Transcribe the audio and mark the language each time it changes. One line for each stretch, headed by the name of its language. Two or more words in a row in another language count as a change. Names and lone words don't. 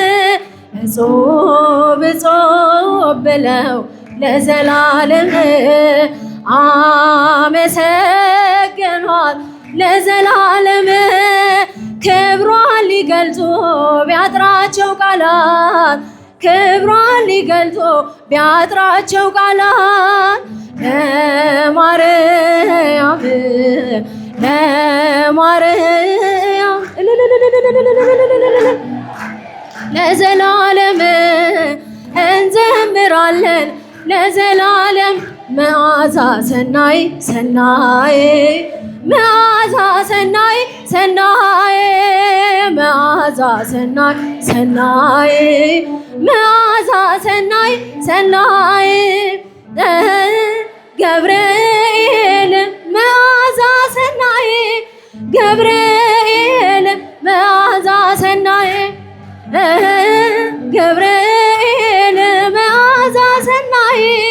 Amharic: እጾብ እጾብ ብለው ለዘላለም አመሰገኗት ለዘላለም ክብሯን ሊገልጹ ቢያጥራቸው ቃላት ክብሯን ሊገልጹ ቢያጥራቸው ቃላት ለማርያም ለማርያም ለዘላለም እንዘምራለን ለዘላለም
Geez: መዓዛ ሰናይ ሰናይ መዓዛ ሰናይ ሰናይ መዓዛ ሰናይ ሰናይ መዓዛ ሰናይ ሰናይ ገብርኤል መዓዛ ሰናይ ገብርኤል መዓዛ ሰናይ ገብርኤል መዓዛ ሰናይ